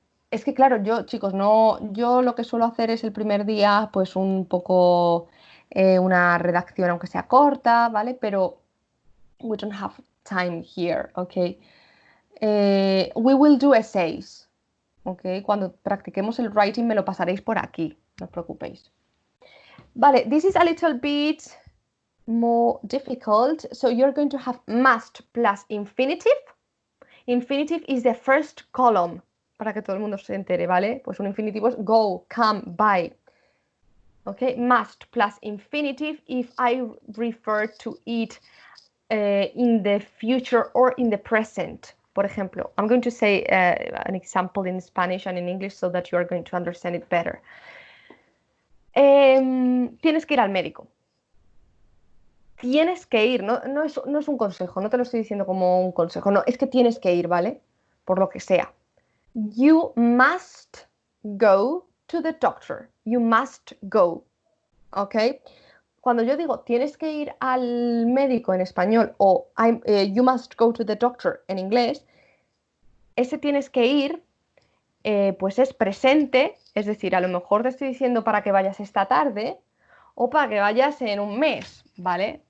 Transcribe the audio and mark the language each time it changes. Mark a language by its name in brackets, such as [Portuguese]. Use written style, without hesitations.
[Spanish] Es que claro, yo lo que suelo hacer es el primer día, pues un poco una redacción, aunque sea corta, ¿vale? Pero [English] we don't have time here, [Spanish] ¿ok? [English] We will do essays. ¿Ok? [Spanish] Cuando practiquemos el writing me lo pasaréis por aquí, no os preocupéis. [English] Vale, this is a little bit more difficult. So you're going to have must plus infinitive. Infinitive is the first column, [Spanish] para que todo el mundo se entere, ¿vale? Pues un infinitivo es [English] go, come, buy. Okay, must plus infinitive if I refer to it in the future or in the present. [Spanish] Por ejemplo, [English] I'm going to say an example in Spanish and in English so that you are going to understand it better. [Spanish] Tienes que ir al médico. Tienes que ir, no es un consejo, no te lo estoy diciendo como un consejo, no, es que tienes que ir, ¿vale? Por lo que sea. [English] You must go to the doctor. You must go. ¿Ok? [Spanish] Cuando yo digo tienes que ir al médico en español o [English] you must go to the doctor [Spanish] en inglés, ese tienes que ir, pues es presente, es decir, a lo mejor te estoy diciendo para que vayas esta tarde o para que vayas en un mes, ¿vale?